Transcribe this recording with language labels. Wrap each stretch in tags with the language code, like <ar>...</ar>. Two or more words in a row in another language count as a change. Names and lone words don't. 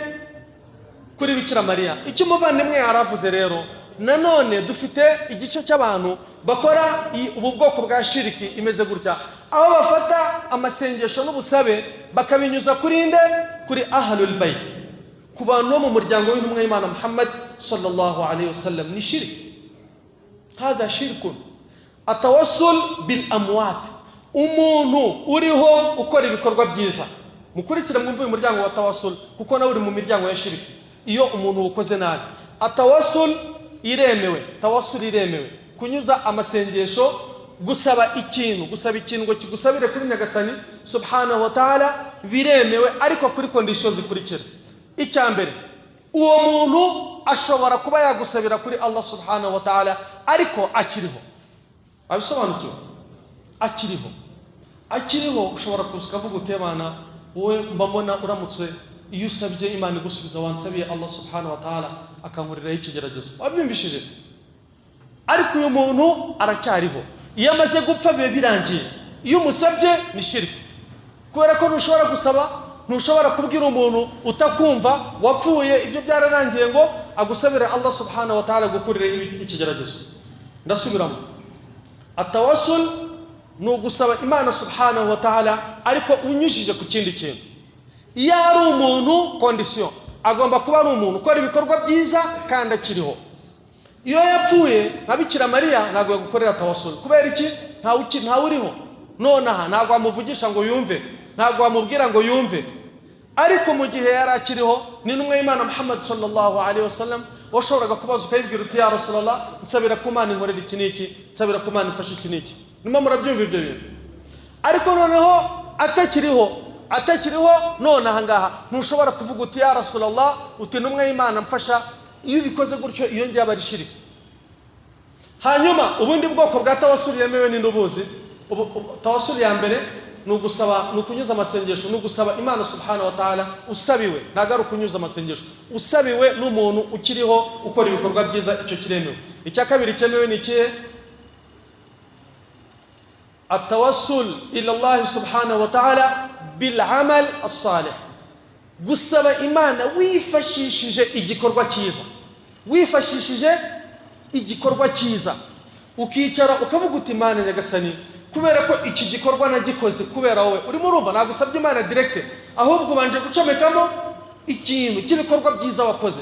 <rw>Kuri Bikira Mariya. Icyo umuvandimwe yaravuze rero, nanone dufite igice cy'abantu bakora ubu bwoko bwa shiriki imeze gutya, aho bafata amasengesho n'ubusabe bakabinyuza kuri nde? Kuri</rw> <ar>أهل البيت,</ar> <rw>ku bantu bo mu muryango w'intumwa y'Imana Muhammad</rw> <ar>صلى الله عليه وسلم.</ar> <rw>Ni shiriki,</rw> <ar>هذا شرك. التوسل بالأموات,</ar> <rw>umuntu uriho ukora ibikorwa byiza. Mukurikira mwumve uyu muryango wa tawassul kuko nawe uri mu miryango ya shiriki. Iyo umuntu ukoze nabi, atawassul iremewe, tawassul iremewe, kunyuza amasengesho, gusaba ikintu ngo kigusabire kuri Nyagasani</rw> <ar>سبحانه وتعالى</ar> <rw>biremewe, ariko kuri conditions zikurikira. Icyambere, uwo muntu ashobora kuba yagusabira kuri Allah</rw> <ar>سبحانه وتعالى</ar> <rw>ariko akiriho. Abisobanukiwe? Akiriho ushobora kuvuga utebana wowe mbambona uramutse iyo usabye Imana igusubiza wansabiye Allah</rw> <ar>سبحانه وتعالى</ar> <rw>akankuriraho ikigeragezo. Wabyumvishije? Ariko uyu muntu aracyariho. Iyo amaze gupfa bibe birangiye. Iyo umusabye ni shirki, kubera ko ntushobora gusaba, ntushobora kubwira umuntu utakumva wapfuye ibyo byararangiye ngo agusabire Allah</rw> <ar>سبحانه وتعالى</ar> <rw>gukuriraho ikigeragezo. Ndasubiramo, atawassul ni ugusaba Imana</rw> <ar>سبحانه وتعالى</ar> <rw>ariko unyujije ku kindi kintu. Iyo ari umuntu condition, agomba kuba ari umuntu ukora ibikorwa byiza kandi akiriho. Iyo yapfuye nka Bikira Mariya ntabwo yagukorera tawassul. Kubera iki? Ntawe uriho nonaha, ntabwo amuvugisha ngo yumve, ntabwo amubwira ngo yumve. Ariko mu gihe yari akiriho, ni n'umwe y'Imana Muhammad</rw> <ar>صلى الله عليه وسلم</ar> <rw>washoboraga kubaza ukayibwira uti</rw> <ar>يا رسول الله,</ar> <rw>nsabira ku Mana inkorera iki niki, nsabira ku Mana imfashe iki niki. Nimo murabyumva ibyo bintu. Ariko noneho atakiriho nonaha ngaha ntushobora kuvuga uti</rw> <ar>يا رسول الله,</ar> <rw>uti n'umwe y'Imana mfasha. Iyo bikoze gutyo iyo ngiye aba ari shiriki. Hanyuma ubundi bwoko bwa tawassul yemewe ni ndubuzi. Tawassul ya mbere ni ugusaba, ni ukunyuza amasengesho, ni ugusaba Imana</rw> <ar>سبحانه وتعالى</ar> <rw>usabiwe, ntabwo ari ukunyuza amasengesho, usabiwe n'umuntu ukiriho ukora ibikorwa byiza, icyo kiremewe. Icya kabiri cyemewe ni ikihe?</rw> <ar>التوسل إلى الله سبحانه وتعالى بالعمل الصالح,</ar> <rw>gusaba Imana wifashishije igikorwa cyiza, ukicara ukavuga uti Imana Nyagasani, kubera ko iki gikorwa nagikoze kubera wowe. Urimo urumva nagusabye Imana direct, ahubwo banje gucomekamo ikintu cy'ibikorwa byiza wakoze.</rw>